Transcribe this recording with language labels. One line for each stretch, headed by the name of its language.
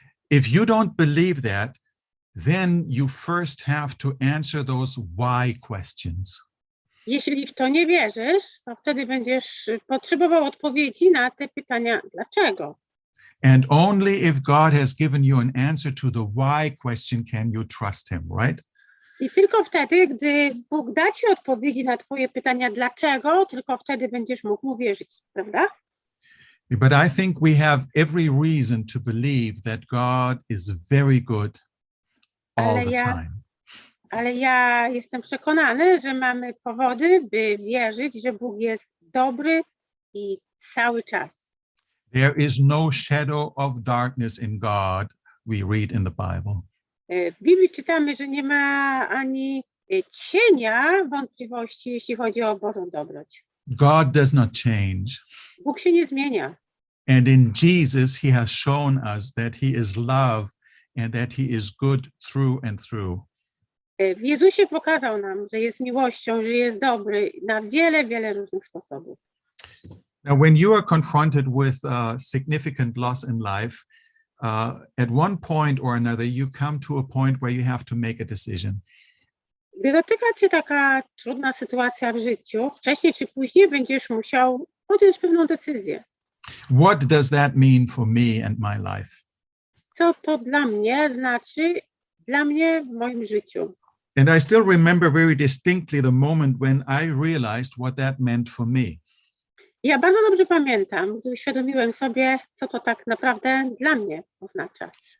English: if you don't believe that, then you first have to answer those why questions.
Polish: Jeśli w to nie wierzysz, to wtedy będziesz potrzebował odpowiedzi na te pytania dlaczego.
English: And only if God has given you an answer to the why question can you trust him, right?
Polish: I tylko wtedy, gdy Bóg da ci odpowiedzi na twoje pytania dlaczego, tylko wtedy będziesz mógł mu wierzyć, prawda?
English: But I think we have every reason to believe that God is very good all the time.
Polish: Ale ja jestem przekonany, że mamy powody, by wierzyć, że Bóg jest dobry i cały czas.
English: There is no shadow of darkness in God, we read in the Bible.
Polish: W Biblii czytamy, że nie ma ani cienia wątpliwości, jeśli chodzi o Bożą dobroć.
English: God does not change.
Polish: Bóg się nie zmienia.
English: And in Jesus, he has shown us that he is love and that he is good through and through.
Polish: W Jezusie pokazał nam, że jest miłością, że jest dobry na wiele, wiele różnych sposobów.
English: Now, when you are confronted with significant loss in life, at one point or another, you come to a point where you have to make a decision.
Polish: Gdy dotyka cię taka trudna sytuacja w życiu, wcześniej czy później będziesz musiał podjąć pewną decyzję.
English: What does that mean for me and my life?
Polish: Co to dla mnie znaczy, dla mnie w moim życiu?
English: And I still remember very distinctly the moment when I realized what that meant for me.
Polish: Ja bardzo dobrze pamiętam, gdy uświadomiłem sobie, co to tak naprawdę dla mnie oznacza.